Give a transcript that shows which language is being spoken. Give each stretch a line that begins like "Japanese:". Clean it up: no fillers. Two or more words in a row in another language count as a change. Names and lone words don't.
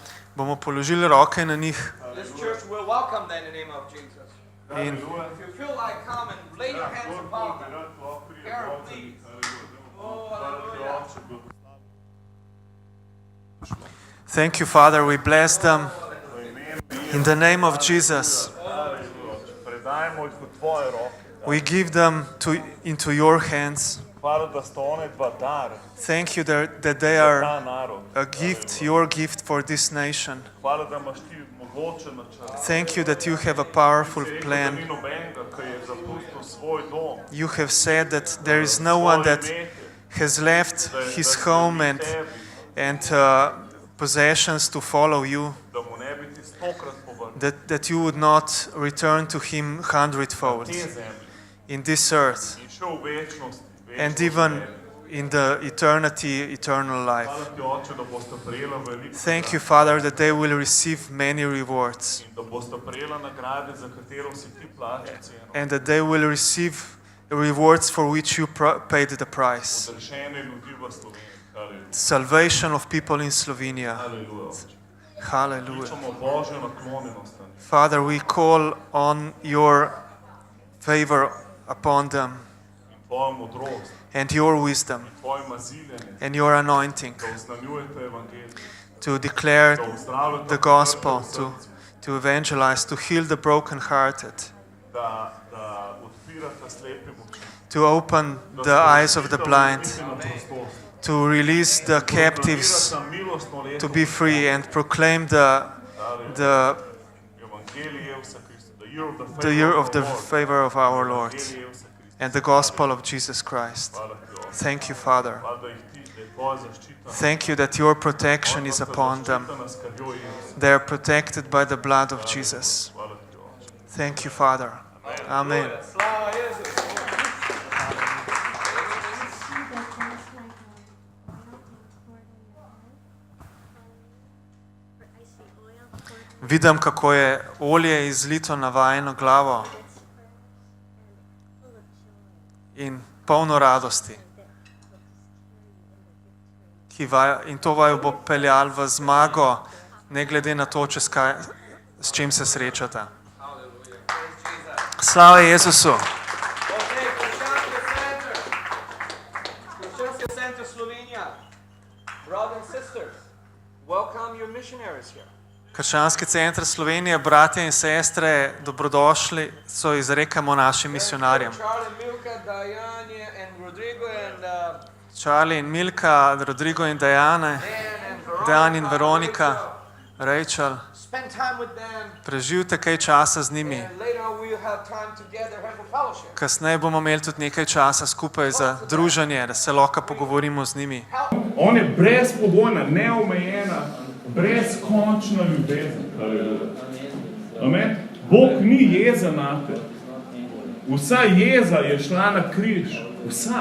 Slovenian: bomo položili roke na njih
English: This church will welcome them in the name of Jesus.
Slovenian: in
English: If you feel like come and lay your hands upon them. Carol, please. Oh, hallelujah. thank you, Father, we bless them in the name of Jesus.
Slovenian: Predajmo jih v tvoje roke.
English: We give them into your hands.
Slovenian: Hvala, da sta one dva dar
English: Thank you that they
Slovenian: za
English: are
Slovenian: ta narod.
English: a gift, your gift for this nation.
Slovenian: Hvala, da imaš ti mogočen načrt.
English: Thank you that you have a powerful
Slovenian: Da ni
English: plan.
Slovenian: nobenega, ki je zapustil svoj dom.
English: You have said that there is no one that has left his home and possessions to follow you,
Slovenian: da mu ne bi ti 100-krat povrnil
English: that you would not return to him hundredfold
Slovenian: te zemlje
English: in this earth
Slovenian: in še v večnosti,
English: and even in the eternal life.
Slovenian: Hvala ti, Oče, da boste prejela veliko
English: Thank you, Father, that they will receive many rewards
Slovenian: in da boste prejela nagrade, za katero si ti plačal ceno.
English: and that they will receive rewards for which you paid the price.
Slovenian: Odrešene ljudi v Sloveniji. Haleluja.
English: Salvation of people in Slovenia.
Slovenian: Haleluja, Oče.
English: Hallelujah.
Slovenian: Pričamo Božjo naklonjenost na njih.
English: Father, we call on your favor upon them
Slovenian: In tvojo modrost,
English: and your wisdom
Slovenian: tvoje maziljenje,
English: and your anointing
Slovenian: da oznanjujete evangelij,
English: to declare
Slovenian: da uzdravljate
English: the gospel,
Slovenian: trpel srce,
English: to evangelize, to heal the brokenhearted,
Slovenian: da odpirate slepim oči,
English: to open
Slovenian: da
English: the eyes of the blind,
Slovenian: na prostost,
English: to release the captives
Slovenian: proklamirate milostno leto,
English: to be free and proclaim the
Slovenian: evangelij Jezusa Krista,
English: the year of the favor of our Lord
Slovenian: Evangelij Jezusa Krista.
English: and the gospel of Jesus Christ.
Slovenian: Hvala ti, Oče.
English: Thank you, Father.
Slovenian: Hvala, da jih ti, da je tvoja zaščita.
English: Thank you that your protection is upon them.
Slovenian: Zaščita nas krvjo Jezusa.
English: They are protected by the blood of Jesus.
Slovenian: Hvala ti, Oče.
English: Thank you, Father.
Slovenian: Amen. Slava Jezus. Vidim, kako je olje izlito na vajino glavo in polno radosti. In to vaju bo peljal v zmago, ne glede na to, s čim se srečate. Slava Jezusu! Okay, Krščanski center Slovenija.
English: Brothers and sisters, welcome your missionaries here.
Slovenian: Krščanski center Slovenije, bratje in sestre, dobrodošli, so izrekamo našim misionarjem.
English: Charlie, Milka, Diane, and Rodrigo, and
Slovenian: Charlie in Milka, Rodrigo in Dejane, Dejan in Veronika,
English: Rachel. Spend time with them,
Slovenian: Preživite kaj časa z njimi.
English: and later on we'll have time together, have a fellowship.
Slovenian: Kasneje bomo imeli tudi nekaj časa skupaj za druženje, da se lahko pogovorimo z njimi. On je brezpogojna, neomejena, brezkončna ljubezen. Amen. Bog ni jezen nate. Vsa jeza je šla na križ. Vsa.